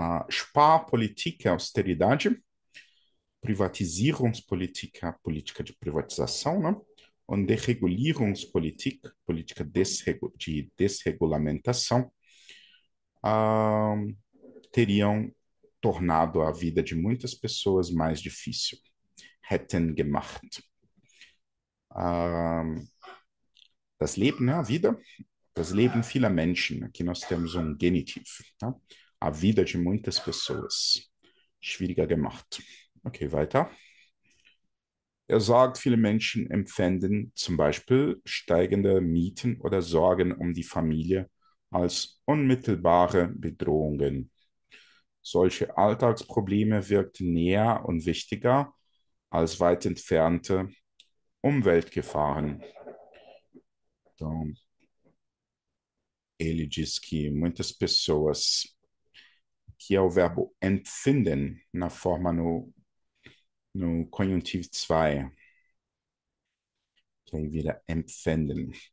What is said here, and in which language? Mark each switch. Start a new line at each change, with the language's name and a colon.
German: Sparpolitik,
Portuguese: Austeridade, Privatisierungspolitik, a política de privatização, né?
German: Und Deregulierungspolitik,
Portuguese: política de desregulamentação, teriam tornado a vida de muitas pessoas mais difícil.
German: Hätten gemacht. Das Leben, né,
Portuguese: a vida,
German: das Leben vieler Menschen.
Portuguese: Aqui nós temos Genitiv. Tá? A vida de muitas pessoas.
German: Schwieriger gemacht. Okay, weiter. Sagt, viele Menschen empfinden zum Beispiel steigende Mieten oder Sorgen um die Familie als unmittelbare Bedrohungen. Solche Alltagsprobleme wirkten näher und wichtiger als weit entfernte Umweltgefahren.
Portuguese: Então, ele diz que muitas pessoas, que é o verbo empfinden, na forma no conjuntivo 2, que aí vira empfinden.